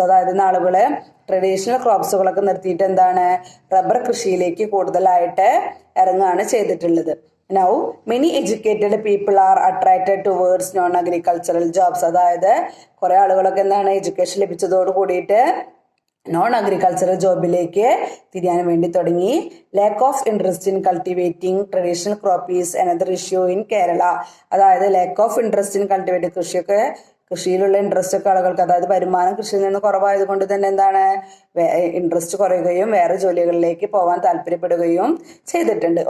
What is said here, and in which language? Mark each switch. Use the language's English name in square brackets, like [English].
[Malayalam] അതായത് ആളുകൾ ട്രഡീഷണൽ ക്രോപ്സുകളൊക്കെ നിർത്തിയിട്ട് എന്താണ്, റബ്ബർ കൃഷിയിലേക്ക് കൂടുതലായിട്ട് ഇറങ്ങുകയാണ് ചെയ്തിട്ടുള്ളത്. [English] Now many educated people are attracted towards non-agricultural jobs. [Malayalam] അതായത് കുറെ ആളുകളൊക്കെ എന്താണ്, എഡ്യൂക്കേഷൻ ലഭിച്ചതോട് കൂടിയിട്ട് നോൺ അഗ്രികൾച്ചറൽ ജോബിലേക്ക് തിരിയാൻ വേണ്ടി തുടങ്ങി. [English] Lack of interest in cultivating traditional crop is another issue in Kerala. [Malayalam] അതായത് lack of interest in cultivating, കൃഷിയിലുള്ള interest ഒക്കെ ആളുകൾക്ക്, അതായത് വരുമാനം കൃഷിയിൽ നിന്ന് കുറവായത് കൊണ്ട് തന്നെ എന്താണ്, ഇൻട്രസ്റ്റ് കുറയുകയും വേറെ ജോലികളിലേക്ക് പോകാൻ താല്പര്യപ്പെടുകയും ചെയ്തിട്ടുണ്ട്.